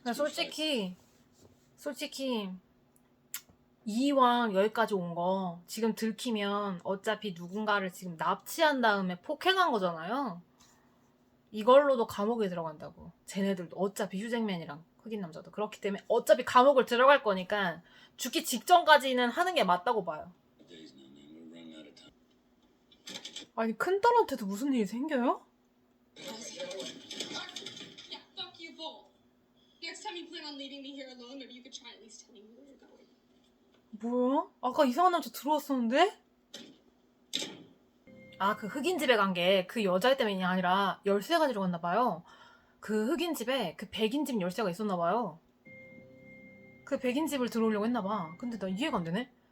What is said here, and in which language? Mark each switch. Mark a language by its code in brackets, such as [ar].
[ko] 근데 솔직히 이왕 여기까지 온 거 지금 들키면 어차피 누군가를 지금 납치한 다음에 폭행한 거잖아요. 이걸로도 감옥에 들어간다고. 쟤네들도 어차피 휴잭맨이랑 흑인 남자도 그렇기 때문에 어차피 감옥을 들어갈 거니까 죽기 직전까지는 하는 게 맞다고 봐요. [en] Days now, man. We're running out of time. [ko] 아니 큰딸한테도 무슨 일이 생겨요? [en] Yeah, fuck you both. Next time you plan on leaving me here alone, maybe you could try at least telling me where you're going. [ko] 뭐야? 아까 이상한 남자 들어왔었는데? 그 흑인 집에 간 게 그 여자 때문이 아니라 열쇠 가지러 갔나 봐요. 그 흑인 집에 그 백인 집 열쇠가 있었나 봐요. 그 백인 집을 들어오려고 했나 봐. 근데 나 이해가 안 되네.